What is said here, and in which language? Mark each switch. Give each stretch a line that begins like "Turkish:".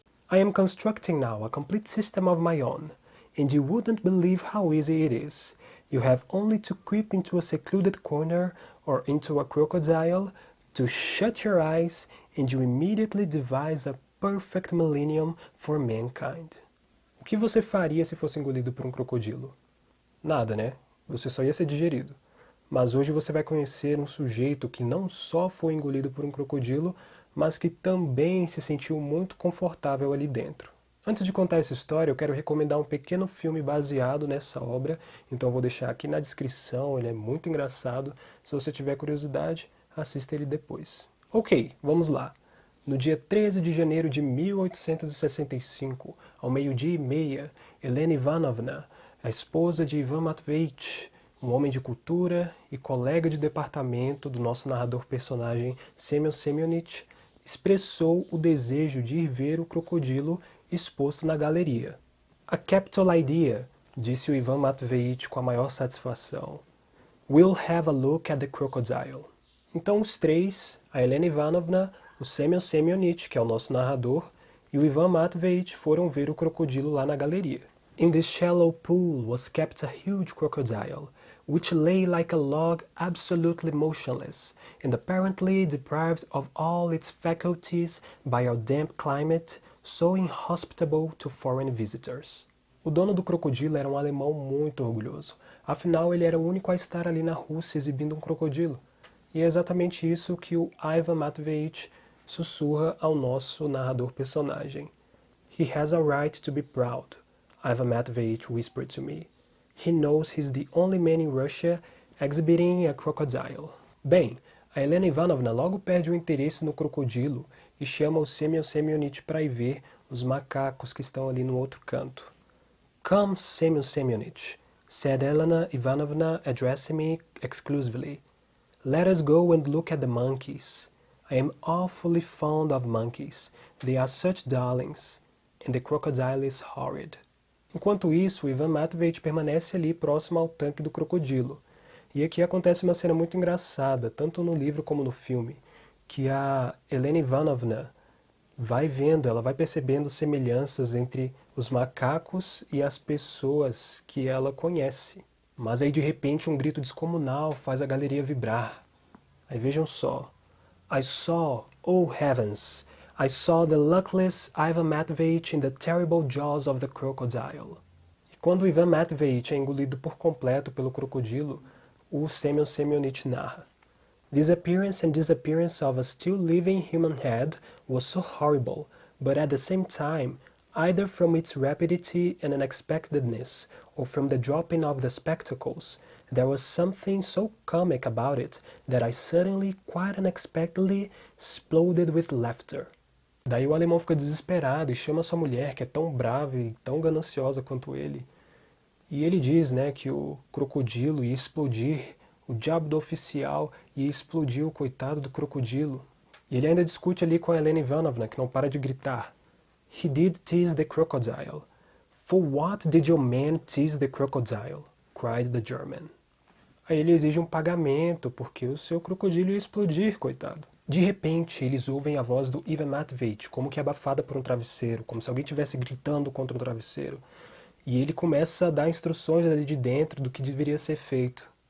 English: I am constructing now a complete system of my own, and you wouldn't believe how easy it is. You have only to creep into a secluded corner or into a crocodile, to shut your eyes, and you immediately devise a perfect millennium for mankind.
Portuguese: O que você faria se fosse engolido por um crocodilo? Nada, né? Você só ia ser digerido. Mas hoje você vai conhecer um sujeito que não só foi engolido por um crocodilo, mas que também se sentiu muito confortável ali dentro. Antes de contar essa história, eu quero recomendar um pequeno filme baseado nessa obra, então eu vou deixar aqui na descrição, ele é muito engraçado. Se você tiver curiosidade, assista ele depois. Ok, vamos lá. No dia 13 de janeiro de 1865, ao meio-dia e meia, Helena Ivanovna, a esposa de Ivan Matveevich, um homem de cultura e colega de departamento do nosso narrador-personagem Semyon Semyonich, expressou o desejo de ir ver o crocodilo exposto na galeria.
English: A capital idea,
Portuguese: disse o Ivan Matveevich com a maior satisfação.
English: We'll have a look at the crocodile.
Portuguese: Então os três, a Helena Ivanovna, o Semyon Semyonich, que é o nosso narrador, e o Ivan Matveevich foram ver o crocodilo lá na galeria.
English: In this shallow pool was kept a huge crocodile, which lay like a log absolutely motionless, and apparently deprived of all its faculties by our damp climate, so inhospitable to foreign visitors.
Portuguese: O dono do crocodilo era um alemão muito orgulhoso. Afinal, ele era o único a estar ali na Rússia exibindo um crocodilo. E é exatamente isso que o Ivan Matveevich sussurra ao nosso narrador-personagem.
English: He has a right to be proud, Ivan Matveevich whispered to me. He knows he's the only man in Russia exhibiting a crocodile.
Portuguese: Bem, a Helena Ivanovna logo perde o interesse no crocodilo e chama o Semyon Semyonich para ir ver os macacos que estão ali no outro canto.
English: Come, Semyon Semyonich, said Helena Ivanovna, addressing me exclusively. Let us go and look at the monkeys. I am awfully fond of monkeys. They are such darlings. And the crocodile is horrid.
Portuguese: Enquanto isso, o Ivan Matveevich permanece ali próximo ao tanque do crocodilo. E aqui acontece uma cena muito engraçada, tanto no livro como no filme, que a Helena Ivanovna vai vendo, ela vai percebendo semelhanças entre os macacos e as pessoas que ela conhece. Mas aí de repente um grito descomunal faz a galeria vibrar. Aí vejam só.
English: I saw, oh heavens, I saw the luckless Ivan Matveevich in the terrible jaws of the crocodile.
Portuguese: E quando Ivan Matveevich é engolido por completo pelo crocodilo, o Semyon Semyonich narra.
English: This appearance and disappearance of a still living human head was so horrible, but at the same time, either from its rapidity and unexpectedness, or from the dropping of the spectacles, there was something so comic about it that I suddenly, quite unexpectedly, exploded with laughter.
Portuguese: Daí o alemão fica desesperado e chama sua mulher, que é tão brava e tão gananciosa quanto ele. E ele diz, né, que o crocodilo ia explodir, o diabo do oficial ia explodir o coitado do crocodilo. E ele ainda discute ali com a Helena Ivanovna, que não para de gritar.
English: He did tease the crocodile. For what did your man tease the crocodile? Cried the German.
Portuguese: Aí ele exige um pagamento, porque o seu crocodilo ia explodir, coitado. De repente, eles ouvem a voz do Ivan Matveevich, como que abafada por um travesseiro, como se alguém estivesse gritando contra um travesseiro. E ele começa a dar instruções ali de dentro do que deveria ser feito.